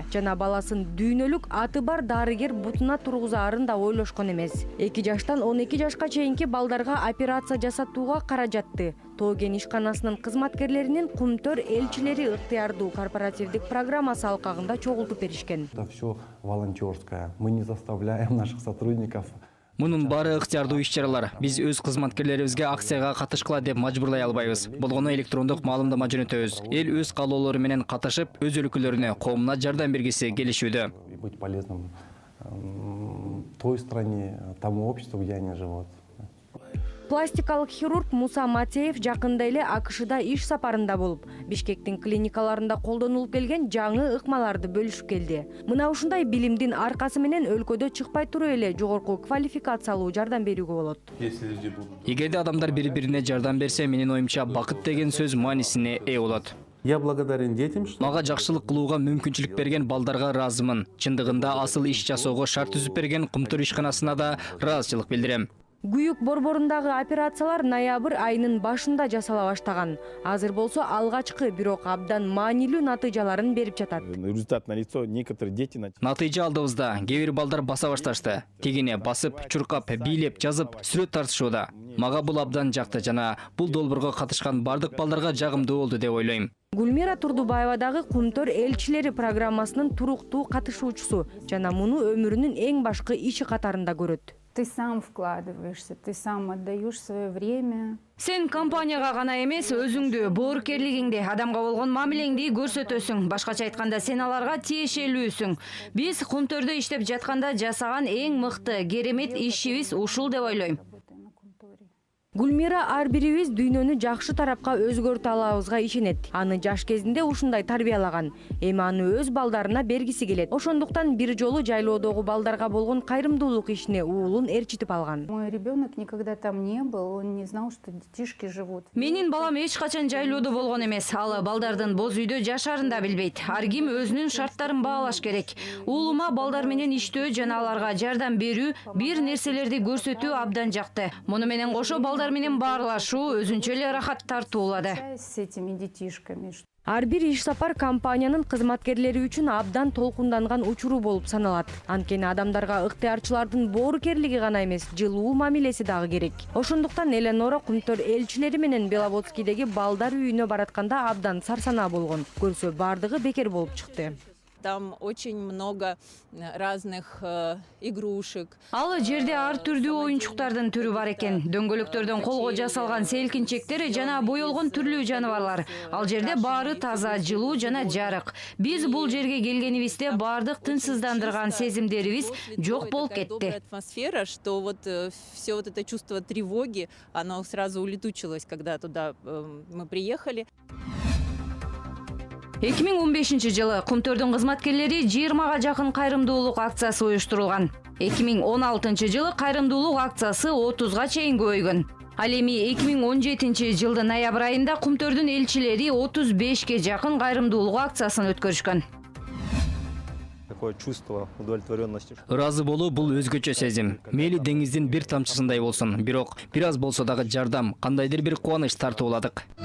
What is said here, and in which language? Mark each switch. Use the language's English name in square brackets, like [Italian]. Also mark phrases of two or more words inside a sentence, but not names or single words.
[Kyrgyz] Жана баласын дүйнөлүк аты бар дарыгер бутуна тургузаарын да ойлошкон эмес. 2 жаштан 12 жашка чейинки балдарга операция жасатууга каражатты Тоген ишканасынын кызматкерлеринин Кумтөр элчилери ыктыярдуу корпоративдик программасы алкагында чогултуп беришкен. [Russian] Это все волонтерское. Мы не заставляем наших сотрудников. [Kyrgyz] Мунун баары ыктыярдуу иш-чаралар. Биз өз кызматкерлерибизге акцияга катышкыла деп мажбурлай албайбыз. Болгону электрондук маалымдама жөнөтөбүз. Эл өз каалоолору менен катышып, өз өлкөлөрүнө, коомуна жардам бергиси келишүүдө. [Russian] Быть полезным той стране, тому обществу, где они живут. [Kyrgyz] Пластикалык хирург Муса Матеев жакында эле АКШда иш сапарында болуп, Бишкектин клиникаларында колдонулуп келген жаңы ыкмаларды бөлүшүп келди. Мына ушундай билимдин аркасы менен өлкөдө чыкпай туруп эле жогорку квалификациялуу жардам берүүгө болот. Эгерде адамдар бири-бирине жардам берсе, менин оюмча бакыт деген сөз маанисине ээ болот. [Russian] Я благодарен детям, что [Kyrgyz] Мага жакшылык кылууга мүмкүнчүлүк берген балдарга ыраазымын. Чындыгында асыл иш жасоого шарт түзүп берген Кумтөр ишканасына да ыраазычылык билдирем. Күйүк борборундагы операциялар ноябрь айынын башында жасала баштаган. Азыр болсо алгачкы, бирок абдан маанилүү натыйжаларын берип жатат. [Russian] результат налицо, некоторые дети [Kyrgyz] Натыйжа алдыбызда. Кээ бир балдар баса башташты. Тегине басып, чуркап, бийлеп, жазып, сүрөт тартышууда. Мага бул абдан жакты жана бул долбоорго катышкан бардык балдарга жагымдуу болду деп ойлойм. Гүлмира Турдубаева дагы Кумтөр элчилери программасынын туруктуу катышуучусу жана муну өмүрүнүн эң башкы иши катарында көрөт. [Russian] Ты сам вкладываешься, ты сам отдаешь свое время. [Kyrgyz] Сен компанияга гана эмес, өзүңдү, боорукерлигиңди, адамга болгон мамилеңди көрсөтөсүң. Башкача айтканда, сен аларга тиешелүүсүң. Биз Кумтөрдө иштеп жатканда жасаган эң мыкты, керемет ишибиз ушул деп ойлойм. Гүлмира ар бирибиз дүйнөнү жакшы тарапка өзгөртө алабызга ишенет. Аны жаш кезинде ушундай тарбиялаган. Эми аны өз балдарына бергиси келет. Ошондуктан бир жолу жайлоодогу балдарга болгон кайрымдуулук ишине уулун эрчитип алган. [Russian] Мой ребенок никогда там не был, он не знал, что детишки живут. [Kyrgyz] Менин балам эч качан жайлоодо болгон эмес. Ал балдардын боз үйдө жашарын да билбейт. Ар ким өзүнүн шарттарын баалаш керек. Уулума балдар менен иштөө жана аларга жардам берүү, бир нерселерди көрсөтүү абдан жакты. Муну менен кошо балдар менен баарлашуу өзүнчө эле рахат тартуулады. [Russian] С этими детишками. [Kyrgyz] Ар бир иш сапар компаниянын кызматкерлери үчүн абдан толкунданган учуру болуп саналат. Анткени адамдарга ыктыярчылардын боорукерлиги гана эмес, жылуу мамилеси дагы керек. Ошондуктан Эленора Кумтөр элчилери менен Беловодскийдеги балдар үйүнө баратканда абдан сарсанаа болгон. Көрсө бардыгы бекер болуп чыкты. [Russian] Там очень много разных игрушек. [Kyrgyz] Ал жерде ар түрдүү оюнчуктардын түрү бар экен. Дөңгөлөктөрдөн колго жасалган селкинчектер жана боелгон түрлүү жаныбарлар. Ал жерде баары таза, жылуу жана жарык. Биз бул жерге келгенибизде бардык тынчсыздандырган сезимдерибиз жок болуп кетти. [Russian] Атмосфера, что вот все вот это чувство тревоги, оно сразу улетучилось, когда туда мы приехали. [Kyrgyz] 2015 жылы Кумтөрдүн кызматкерлери 20га жакын кайрымдуулук акциясы уюштурулган. 2016 жылы кайрымдуулук акциясы 30га чейин көбөйгөн. Ал эми 2017 жылдын ноябрь айында Кумтөрдүн элчилери 35ге жакын кайрымдуулук акциясын өткөрүшкөн. [Russian] такое чувство удовлетворенности. [Kyrgyz] Ыраазы болуу бул өзгөчө сезим. Мейли деңиздин бир тамчысындай болсун, бирок бир аз болсо дагы жардам, кандайдыр бир кубаныч тартууладык.